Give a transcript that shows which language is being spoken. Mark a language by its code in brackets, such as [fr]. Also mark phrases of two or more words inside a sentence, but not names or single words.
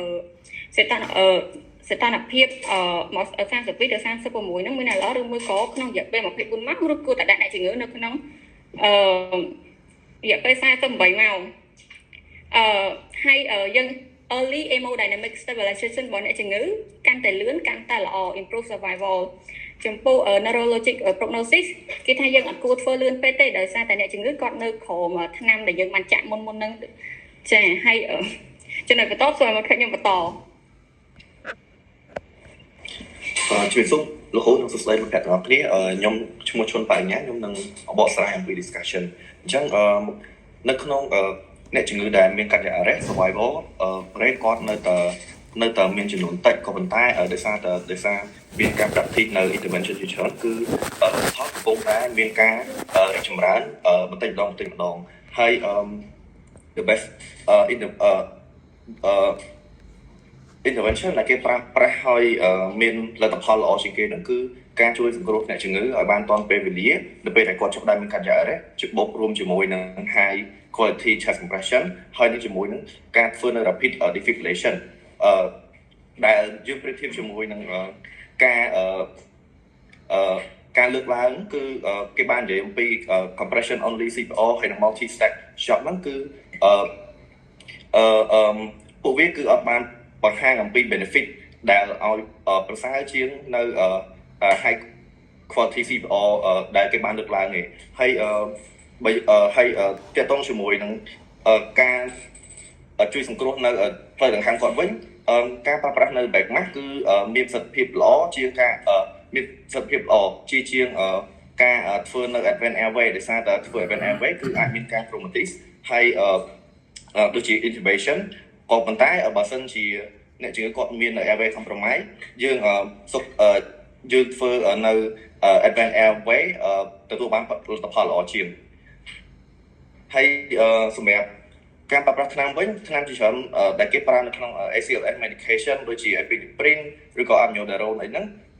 [km] សីតុណ្ហភាពមក32ទៅ36ហ្នឹងមានល្អឬមួយក៏ក្នុងរយៈពេល24ម៉ោងឬគួរតែដាក់អ្នកជំងឺនៅក្នុង រយៈពេល48ម៉ោងហើយយើង [en] early hemodynamic stabilization [km] របស់អ្នកជំងឺកាន់តែលឿនកាន់តែល្អ [en] improve survival [km] ចំពោះ [en] neurologic prognosis [km] គេថាយើងអត់គួរធ្វើលឿនពេកទេដោយសារតែអ្នកជំងឺគាត់នៅក្រោមថ្នាំដែលយើងបានចាក់មុនហ្នឹងចាហើយចំណុចបន្តសូមមកខ្ញុំបន្ត ជំរាបសួរលោកគ្រូនិងសួស្តីលោកអ្នកទាំងអស់គ្នាខ្ញុំឈ្មោះឈុនបញ្ញាខ្ញុំនឹងបកស្រាយអំពី discussion អញ្ចឹងនៅក្នុងអ្នកជំងឺដែលមាន [en] cardiac arrest survival rate [km] គាត់នៅតែនៅតែមានចំនួនតិចក៏ប៉ុន្តែដោយសារមានការប្រាប់ទីនៅ intervention ជាច្រើនគឺផលកំពុងតែមានការរីកចម្រើនបន្តិចម្ដងហើយ [en] the best [km] intervention ដែលគេប្រើប្រាស់ឲ្យមានលទ្ធផលល្អជាងគេហ្នឹងគឺការជួយសង្គ្រោះអ្នកជំងឺឲ្យបានទាន់ពេលវេលានៅពេលដែលគាត់ចាប់ផ្ដើមមានការយ៉ារ៉េជបូករួមជាមួយនឹង [en] high quality chest compression [km] ហើយនឹងជាមួយនឹងការធ្វើនៅ [en] rapid defibrillation [km] ដែលយើងប្រៀបធៀបជាមួយនឹង ការលើកឡើងគឺគេបាននិយាយអំពី [en] compression only CPR [km] ហើយនឹង [en] multi stack shock [km] ហ្នឹងគឺពួកវាគឺអត់បានបង្ហាញអំពី benefit ដែលឲ្យប្រសើរជាងនៅ [en] high quality CPR [km] ដែលគេបានលើកឡើងនេះហើយទាក់ទងជាមួយនឹងការជួយសង្គ្រោះនៅផ្លូវដង្ហើមគាត់វិញការប្រើប្រាស់នៅ [en] back mask [km] គឺមានប្រសិទ្ធភាពល្អជាងការមានប្រសិទ្ធភាពល្អជាងការធ្វើនៅ [en] advanced airway [km] ដោយ សារតែធ្វើ [en] advanced airway [km] គឺអាចមានការ traumatis ហើយដូចជា intubation ក៏ប៉ុន្តែបើសិនជាអ្នកជំងឺគាត់មាន [en] airway compromise [km] យើងធ្វើនៅ [en] advanced airway [km] ទទួលបានផលិតផលល្អជាងហើយសម្រាប់ការប្រើប្រាស់ថ្នាំវិញថ្នាំជាច្រើនដែលគេប្រើនៅក្នុង [en] ACLS medication [km] ដូចជា epinephrine ឬក៏ amiodarone អីហ្នឹង